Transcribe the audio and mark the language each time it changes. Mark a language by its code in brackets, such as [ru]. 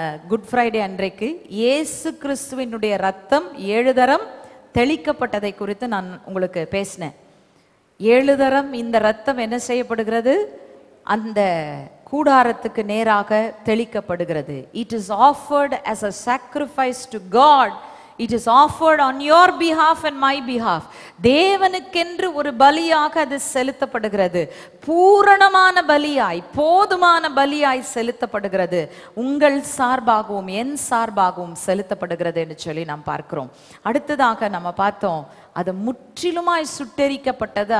[ta] Good Friday அன்றைக்கு இயேசு கிறிஸ்துவினுடைய ரத்தம் 7 தரம் தெளிக்கப்பட்டதை குறித்து நான் உங்களுக்கு பேசினேன். 7 தரம் இந்த ரத்தம் என்ன செய்யப்படுகிறது? அந்த கூடாரத்துக்கு நேராக தெளிக்கப்படுகிறது. [en] It is offered as a sacrifice to God. It is offered on your behalf and my behalf. [ta] தேவனுக்கென்று ஒரு பலியாக அது செலுத்தப்படுகிறது. பூரணமான பலியாய், போதுமான பலியாய் செலுத்தப்படுகிறது. உங்கள் சார்பாகவும் என் சார்பாகவும் செலுத்தப்படுகிறது என்று சொல்லி நாம் பார்க்கிறோம். அடுத்ததாக நம்ம பார்த்தோம், அது முற்றிலுமாய் சுட்டெரிக்கப்பட்டது.